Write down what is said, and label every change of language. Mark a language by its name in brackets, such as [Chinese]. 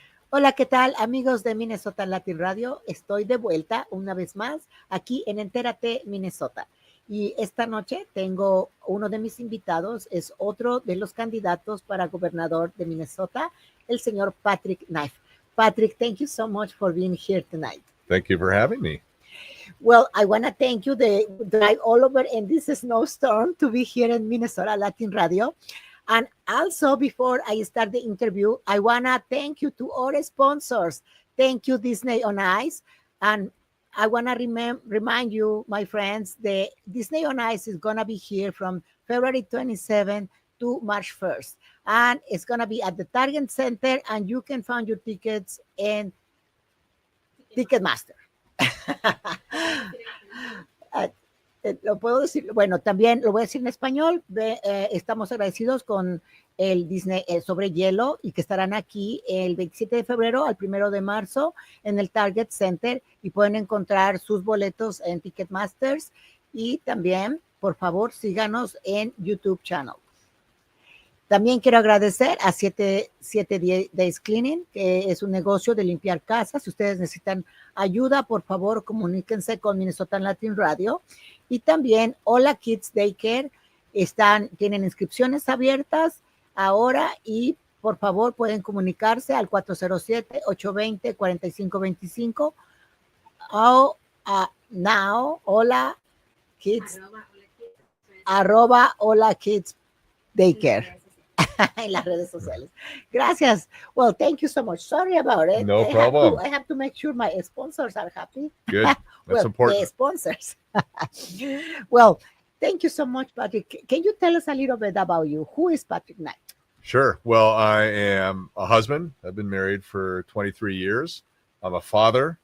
[Spanish] Hola, ¿qué tal, amigos de Minnesota Latin Radio? Estoy de vuelta una vez más aquí en Enterate Minnesota. Y esta noche tengo uno de mis invitados, es otro de los candidatos para gobernador de Minnesota, el señor Patrick Knight. [English] Patrick, thank you so much for being here tonight. Thank you for having me. Well, I want to thank you the drive all over in this snowstorm to be here in Minnesota Latin Radio. And also, before I start the interview, I want to thank you to our sponsors. Thank you, Disney on Ice. And I want to remind you, my friends, the Disney on Ice is going to be here from February 27th to March 1st. And it's going to be at the Target Center, and you can find your tickets in Ticketmaster. [Spanish] Lo puedo decir, bueno, también lo voy a decir en español. Estamos agradecidos con el Disney sobre hielo y que estarán aquí el 27 de febrero al 1 de marzo en el Target Center y pueden encontrar sus boletos en Ticketmasters y también, por favor, síganos en YouTube channel. También quiero agradecer a 7 Days Cleaning, que es un negocio de limpiar casas. Si ustedes necesitan ayuda, por favor, comuníquense con Minnesota Latin Radio. Y también Hola Kids Daycare, tienen inscripciones abiertas ahora y por favor pueden comunicarse al 407-820-4525 o now Hola Kids @Hola Kids Daycare en las redes sociales. [English] Gracias. Well, thank you so much. Sorry about it. No problem. I have to make sure my sponsors are happy. Good. That's important. The sponsors. Well, thank you so much, Patrick. Can you tell us a little bit about you? Who is Patrick Knight? Sure. Well, I am a husband. I've been married for 23 years. I'm a father.